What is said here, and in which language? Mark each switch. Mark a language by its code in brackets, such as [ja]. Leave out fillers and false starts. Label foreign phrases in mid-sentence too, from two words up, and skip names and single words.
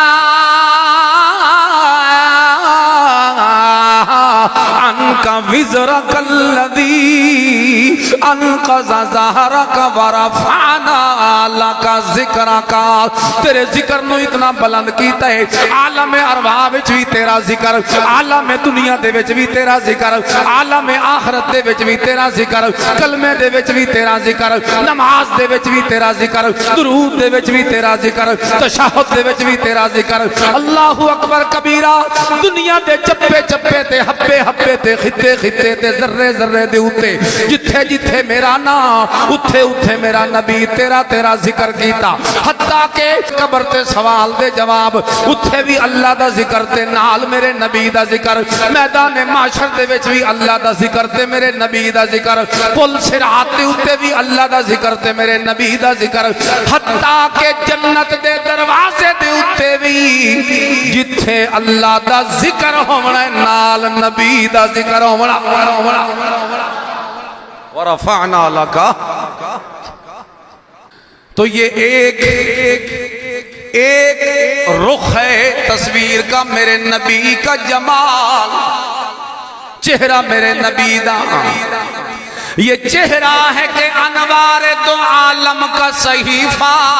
[ar] عنك وزرك الذي انقض ظهرك ورفعنا لك ذکرك [pa] تیرے ذکر نو اتنا بلند کیتا ہے، عالم ارواح وچ بھی تیرا ذکر، عالم دنیا دے وچ بھی تیرا ذکر، عالم آخرت دے وچ بھی تیرا ذکر، کلمے دے وچ بھی تیرا ذکر، نماز دے وچ بھی تیرا ذکر، درود دے وچ بھی تیرا ذکر، تشہد دے وچ بھی تیرا ذکر۔ [ar] اللہ اکبر کبیرہ، [pa] دنیا دے چپے چپے تے ہبے ہبے تے خطے خطے تے ذرے ذرے دے اوتے جتھے جتھے میرا نام اتھے اتھے میرا نبی تیرا تیرا ذکر کیتا، حتیٰ کہ قبر تے سوال دے جواب اتھے بھی اللہ دا ذکر تے نال میرے نبی دا ذکر، میدان معاشر دے وچ بھی اللہ دا ذکر تے میرے نبی دا ذکر، پل صراط دے اوتے بھی اللہ دا ذکر تے میرے نبی دا ذکر، حتیٰ کہ جنت دے دروازے دے اوتے بھی جتھے اللہ دا ذکر ہونا نال نبی دا ذکر ہونا۔ [ar] ورفعنا لک، [ur] تو یہ ایک رخ ہے تصویر کا میرے نبی کا جمال، [pa] چہرہ میرے نبی دا، [ur] یہ چہرہ ہے کہ انوار دو عالم کا صحیفہ،